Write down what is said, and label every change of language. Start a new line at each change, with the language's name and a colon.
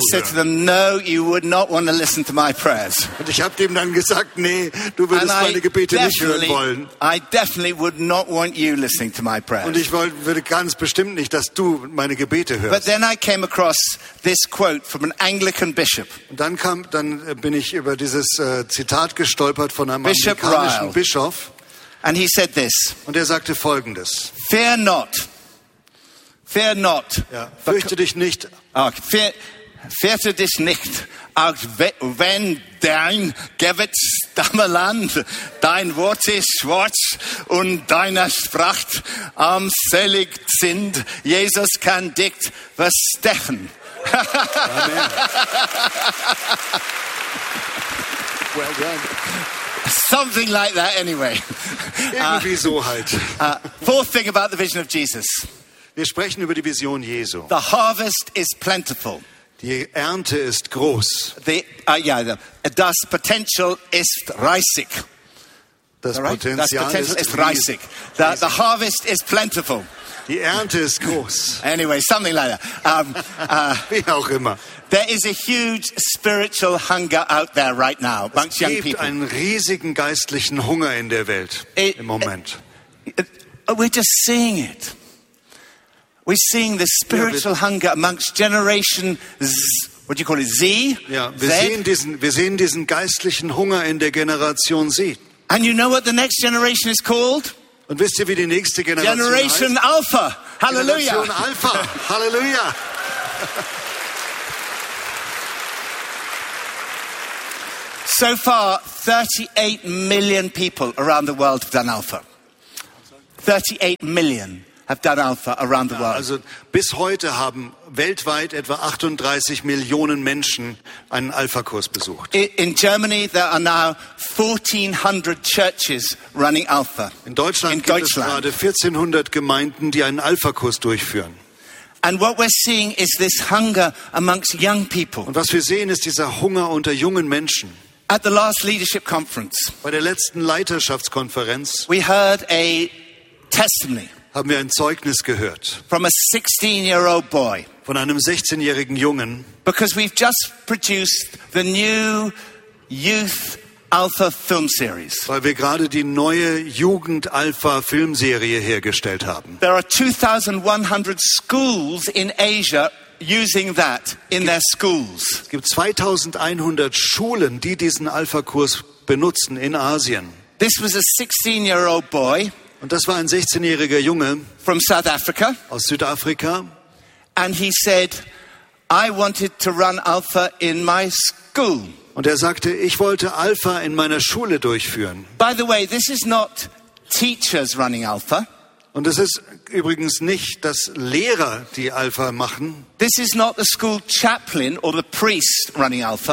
English: I said to them, no, you would not want to listen to my prayers.
German: Und ich habe dem dann gesagt, nee, du würdest meine Gebete nicht hören wollen.
English: I definitely would not want you listening to my prayers.
German: Und ich würde ganz bestimmt nicht, dass du meine Gebete hörst.
English: But then I came across this quote from an Anglican bishop.
German: Und dann bin ich über dieses Zitat gestolpert von einem anglikanischen Bischof.
English: And he said this.
German: Und er sagte Folgendes.
English: Fear not.
German: Ja, fürchte dich nicht. Fürchte dich nicht, auch wenn dein Gebet stammeland, dein Wort ist schwarz und deine Sprache armselig sind, Jesus kann dich verstechen. Amen.
English: Well done. Something like that, anyway.
German: Irgendwie so halt.
English: Fourth thing about the vision of Jesus.
German: Wir sprechen über die Vision Jesu.
English: The harvest is plentiful.
German: Die Ernte ist groß. Das Potential ist reißig. Das Potential ist riesig.
English: The harvest is plentiful.
German: Die Ernte ist groß.
English: Anyway, something like that.
German: Wie auch immer.
English: There is a huge spiritual hunger out there right now amongst young people.
German: Es gibt einen riesigen geistlichen Hunger in der Welt im Moment.
English: We're just seeing it. We're seeing the spiritual hunger amongst generation Z.
German: Wir sehen diesen geistlichen Hunger in der Generation Z.
English: And you know what the next generation is called?
German: Und wisst ihr, wie die nächste Generation heißt? Generation Alpha. Hallelujah.
English: Generation Alpha. Hallelujah. So far, 38 million people around the world have done Alpha. 38 million have done Alpha around the world.
German: Also bis heute haben weltweit etwa 38 Millionen Menschen einen Alpha-Kurs besucht.
English: In Germany there are now 1400 churches running Alpha.
German: In Deutschland gibt es gerade 1400 Gemeinden, die einen Alpha-Kurs durchführen.
English: And what we're seeing is this hunger amongst young people.
German: Und was wir sehen ist dieser Hunger unter jungen Menschen.
English: At the last leadership conference.
German: Bei der letzten Leiterschaftskonferenz.
English: We heard a testimony.
German: Haben wir ein Zeugnis gehört.
English: From a 16-year-old boy.
German: Von einem 16-jährigen Jungen.
English: Because we've just produced the new youth Alpha film series.
German: Weil wir gerade die neue Jugend Alpha Filmserie hergestellt haben.
English: There are 2100 schools in Asia using that in their schools.
German: Es gibt 2100 Schulen, die diesen Alpha Kurs benutzen in Asien.
English: This was a 16-year-old boy.
German: Und das war ein 16-jähriger Junge
English: from South Africa.
German: Aus Südafrika.
English: And he said, I wanted to run Alpha in my school.
German: Und er sagte, ich wollte Alpha in meiner Schule durchführen.
English: By the way, this is not teachers running Alpha.
German: Und es ist übrigens nicht, dass Lehrer die Alpha machen.
English: This is not the school chaplain or the priest running Alpha.